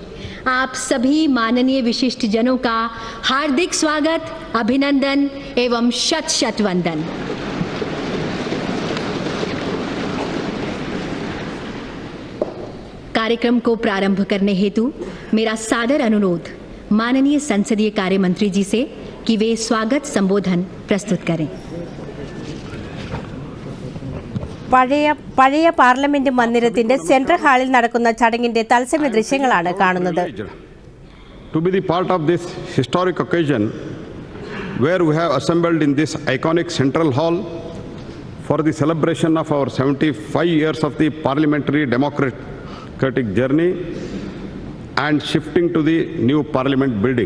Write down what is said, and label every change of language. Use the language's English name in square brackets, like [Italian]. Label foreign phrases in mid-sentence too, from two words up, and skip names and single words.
[Hindi] आप सभी माननीय विशिष्ट जनों का हार्दिक स्वागत, अभिनंदन एवं शत शत वंदन। कार्यक्रम को प्रारंभ करने हेतु मेरा सादर अनुरोध माननीय संसदीय कार्य मंत्री जी से कि वे स्वागत संबोधन प्रस्तुत करें। [Malayalam] പഴയ പാർലമെന്റ് മന്ദിരത്തിന്റെ സെൻട്രൽ ഹാളിൽ നടക്കുന്ന ചടങ്ങിന്റെ തത്സമയ ദൃശ്യങ്ങളാണ് കാണുന്നത്. [English] To be the part of this historic occasion where we have assembled in this iconic central hall for the celebration of our 75 years of the parliamentary democratic journey and shifting to the new parliament building.